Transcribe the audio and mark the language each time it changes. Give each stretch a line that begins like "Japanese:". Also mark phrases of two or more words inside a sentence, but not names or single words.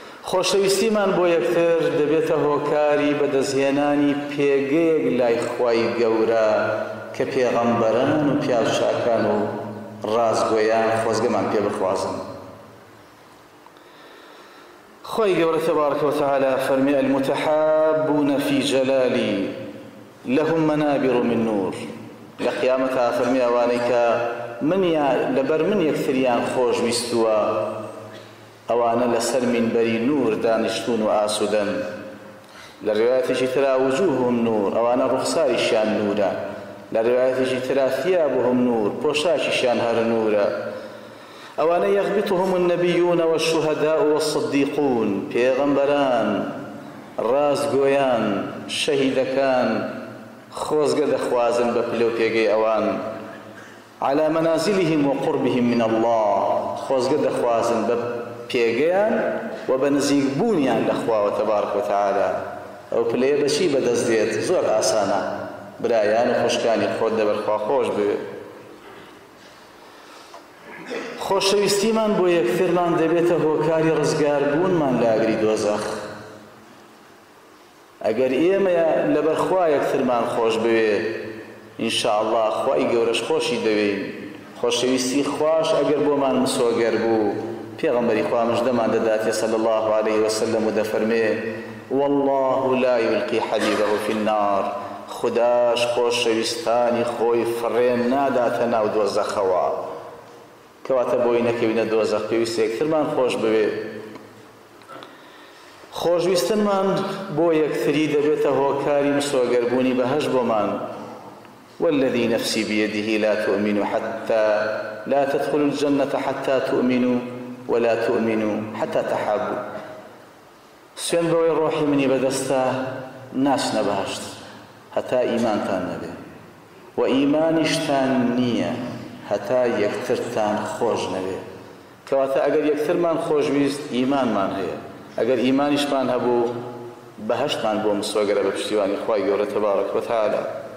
Central Kurdish: خۆشەویستیمان بۆ یەکتر دەبێتە هۆکاری بەدەستهێنانی پێگەیەک لای خوای گەورە کە پێغەمبەران و پیاوچاکان و ڕازگۆیان خۆزگەمان پێ بخوازن. خوای گەورە
Arabic: تبارەکە وتعالى
Central Kurdish: فەرمی
Arabic: المتحابون في جلالي لهم منابر من نور.
Central Kurdish: لە قیامەتە فەرمی ئەوانەی کە لەبەر من یەکتریان خۆشویستووە ئەوانە لەسەر مینبەری نور دانیشتون و ئاسوودەن. لە ڕێوایەتێکی ترا
Arabic: وجوههم نور،
Central Kurdish: ئەوانە ڕوخساریشیان نورە. لە ڕێوایەتێکی ترا
Arabic: ثيابهم نور،
Central Kurdish: پۆشاکیشیان هەر نورە. ئەوانە
Arabic: یەغبطهم النبیون والشهداء والصدیقون،
Central Kurdish: پێغەمبەران، ڕازگۆیان، شەهیدەکان خۆزگە دەخوازن بە پلە و پێگەی ئەوان.
Arabic: على منازلهم وقربهم من الله،
Central Kurdish: خۆزگە دەخوازن بە پێگەیان و بە نزیکبوونیان لە خواوە
Arabic: تبارەک وتعالى.
Central Kurdish: ئەو پلەیە بەچی بەدەست دێت؟ زۆر ئاسانە، برایان و خوشکانی خۆت دەبەرخوا خۆش بوێت. خۆشەویستیمان بۆ یەکترمان دەبێتە هۆکاری ڕزگاربوونمان لە ئاگری دۆزەخ. ئەگەر ئێمە لەبەر خوا یەکترمان خۆش بوێت، ئینشاءالله خوای گەورەش خۆشی دەوێین. خۆشەویستی خوش ئەگەر بۆمان مسۆگەر بوو، پێغەمبەری خوا مژدەمان دەداتێ
Arabic: صلی الله عليه وسلم
Central Kurdish: و دەفەرمێ
Arabic: والله لا يلقي حبيبه في النار،
Central Kurdish: خداش خۆشەویستانی خۆی فڕێن ناداتە ناو دۆزەخەوە. کەواتە بۆی نەکەوینە دۆزەخ، پێویستە یەکترمان خۆش بوێت. خۆشویستنمان بۆ یەکتری دەبێتە هۆکاری مسۆگەربوونی بەهەشت بۆمان.
Arabic: والذي نفسي بيده لا تؤمنوا حتى لا تدخلوا الجنة حتى تؤمنوا ولا تؤمنوا حتى تحابوا.
Central Kurdish: سوێن بەوەی ڕۆحی منی بەدەستە ناچنە بەهەشت هەتا ئیمانتان نەبێ، و ئیمانیشتان نییە هەتا یەکترتان خۆش نەبێ. کەواتە ئەگەر یەکترمان خۆشویست ئیمانمان هەیە، ئەگەر ئیمانیشمان هەبوو بەهەشتمان بۆ مسۆگەرە بە پشتیوانی خوای گەورە
Arabic: تبارەک وتعالى.